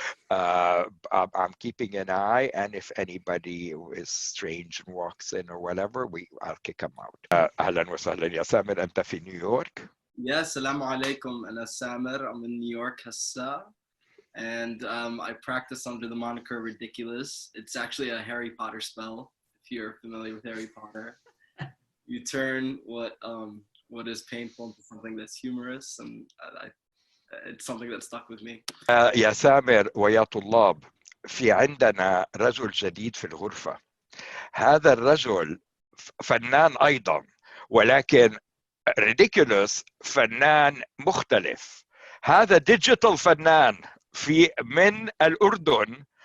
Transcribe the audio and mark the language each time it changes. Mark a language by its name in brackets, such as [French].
[English] I'm keeping an eye, and if anybody is strange and walks in or whatever, I'll kick them out. [Arabic] أهلا وسهلا يا سامر، أنت في نيويورك؟ [English] Yeah, Assalamu alaikum. [Arabic] Ana Samir. [English] I'm in New York, Hassa, and I practice under the moniker Ridikkuluz. It's actually a Harry Potter spell. If you're familiar with Harry Potter, you turn what is painful into something that's humorous, and it's something that stuck with me. [Arabic] يا سامر ويا طلاب، في عندنا رجل جديد في الغرفة. هذا الرجل فنان أيضا، ولكن Ridikkuluz فنان مختلف. هذا ديجيتال فنان من الأردن.